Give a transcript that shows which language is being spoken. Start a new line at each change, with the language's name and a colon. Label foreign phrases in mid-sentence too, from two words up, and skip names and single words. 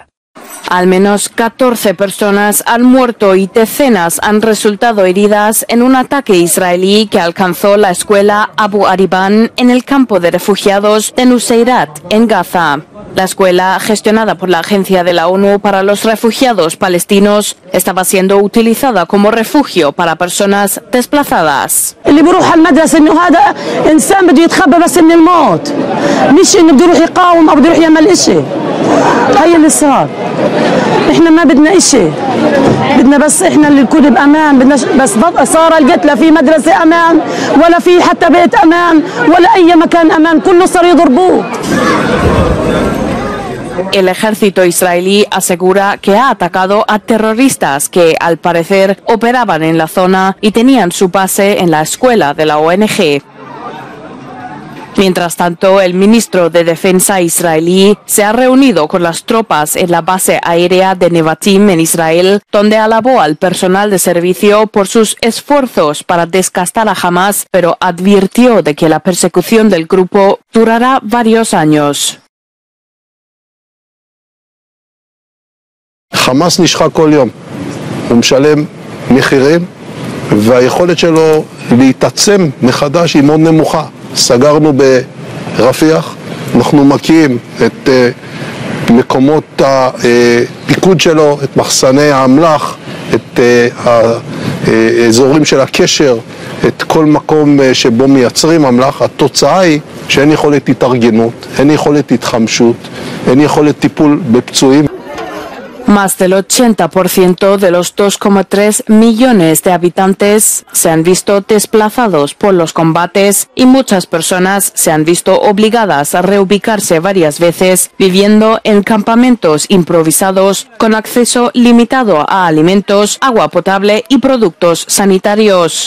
Spanish: Al menos 14 personas han muerto y decenas han resultado heridas en un ataque israelí que alcanzó la escuela Abu Ariban en el campo de refugiados de Nuseirat, en Gaza. La escuela, gestionada por la Agencia de la ONU para los Refugiados Palestinos, estaba siendo utilizada como refugio para personas desplazadas.
Arabic: احنا ما بدنا اشي بدنا بس احنا اللي نكون بامان بدنا بس صار القتلى في مدرسه امان ولا في حتى بيت امان ولا اي مكان امان كله صار يضربوه.
Spanish: El ejército israelí asegura que ha atacado a terroristas que, al parecer, operaban en la zona y tenían su base en la escuela de la ONG. Mientras tanto, el ministro de Defensa israelí se ha reunido con las tropas en la base aérea de Nevatim en Israel, donde alabó al personal de servicio por sus esfuerzos para desgastar a Hamas, pero advirtió de que la persecución del grupo durará varios años.
Hebrew: חמאס נשחק כל יום, הוא משלם מחירים והיכולת שלו להתעצם מחדש היא מאוד נמוכה. סגרנו ברפיח, אנחנו מקיאים את מקומות הפיקוד שלו, את מחסני האמל"ח, את האזורים של הקשר, את כל מקום שבו מייצרים אמל"ח. התוצאה היא שאין יכולת התארגנות, אין יכולת התחמשות, אין יכולת טיפול בפצועים.
Spanish: Más del 80% de los 2,3 millones de habitantes se han visto desplazados por los combates y muchas personas se han visto obligadas a reubicarse varias veces, viviendo en campamentos improvisados con acceso limitado a alimentos, agua potable y productos sanitarios.